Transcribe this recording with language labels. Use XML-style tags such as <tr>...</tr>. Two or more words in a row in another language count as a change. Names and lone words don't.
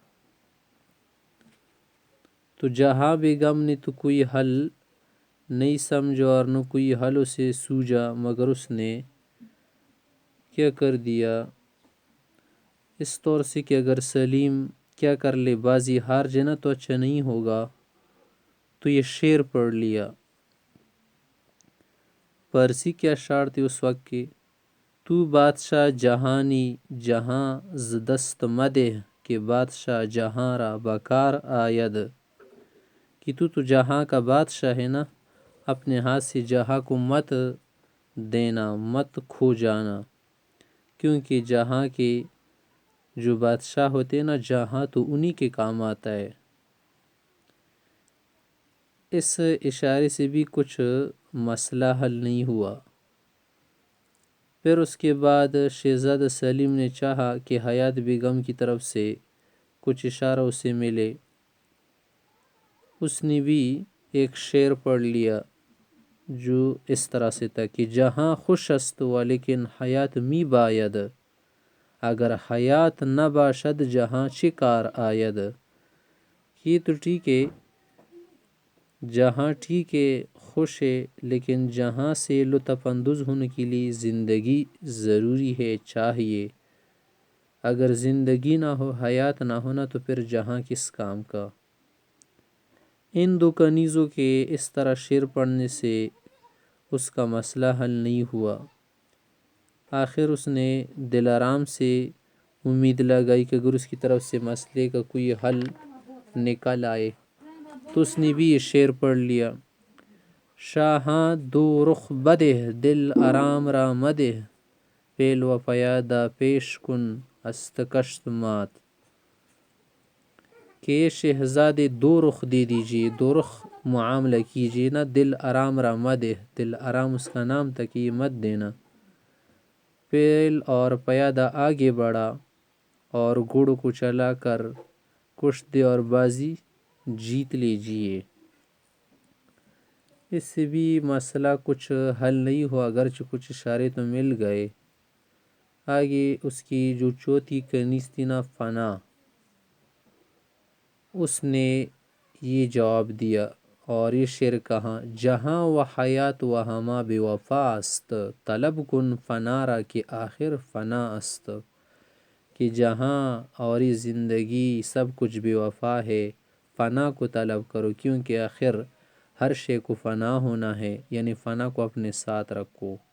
<ur>تو جہاں بیگم نے تو کوئی حل نہیں سمجھا اور نہ کوئی حل اسے سوجا، مگر اس نے کیا کر دیا اس طور سے کہ اگر سلیم کیا کر لے، بازی ہار جائے نا تو اچھا نہیں ہوگا، تو یہ شعر پڑھ لیا۔ پارسی کے اشعار تھے اس وقت کے:</ur> <fa>تو بادشاہ جہانی جہاں ز دست مدے، کہ بادشاہ جہاں را بکار آید،</fa> <ur>کہ تو جہاں کا بادشاہ ہے نا، اپنے ہاتھ سے جہاں کو مت دینا، مت کھو جانا، کیونکہ جہاں کے جو بادشاہ ہوتے ہیں نا، جہاں تو انہی کے کام آتا ہے۔ اس اشارے سے بھی کچھ مسئلہ حل نہیں ہوا۔ پھر اس کے بعد شہزادہ سلیم نے چاہا کہ حیات بیگم کی طرف سے کچھ اشارہ اسے ملے۔ اس نے بھی ایک شعر پڑھ لیا جو اس طرح سے تھا کہ</ur> <fa>جہاں خوش است ولیکن حیات می باید، اگر حیات نہ باشد جہاں چه کار آید۔</fa> <ur>یہ تو ٹھیک ہے، جہاں ٹھیک ہے، خوش ہے، لیکن جہاں سے لطف اندوز ہونے کے لیے زندگی ضروری ہے، چاہیے۔ اگر زندگی نہ ہو، حیات نہ ہونا، تو پھر جہاں کس کام کا۔ ان 2 کنیزوں کے اس طرح شعر پڑھنے سے اس کا مسئلہ حل نہیں ہوا۔ آخر اس نے دلارام سے امید لگائی کہ اگر اس کی طرف سے مسئلے کا کوئی حل نکل آئے، تو اس نے بھی یہ شعر پڑھ لیا:</ur> <fa>شاہاں دو رخ بدہ، دل آرام را مدہ، پیل و پیادہ پیش کن است کشت مات،</fa> <ur>کہ شہزادے 2 رخ دے دیجئے، 2 رخ معاملہ کیجئے نا،</ur> <fa>دل آرام را مدہ،</fa> <ur>دل آرام اس کا نام تھا کہ یہ مت دینا، پیل اور پیادہ آگے بڑھا، اور گھوڑوں کو چلا کر کشت دے اور بازی جیت لیجئے۔ اس سے بھی مسئلہ کچھ حل نہیں ہوا، اگرچہ کچھ اشارے تو مل گئے۔ آگے اس کی جو چوتھی کنیز تھی نا، فنا، اس نے یہ جواب دیا اور یہ شعر کہا:</ur> <fa>جہاں و حیات و ہما بے وفا است، طلب کن فنا را کہ آخر فنا است،</fa> <ur>کہ جہاں اور یہ زندگی سب کچھ بے وفا ہے، فنا کو طلب کرو، کیونکہ آخر ہر شے کو فنا ہونا ہے، یعنی فنا کو اپنے ساتھ رکھو۔</ur>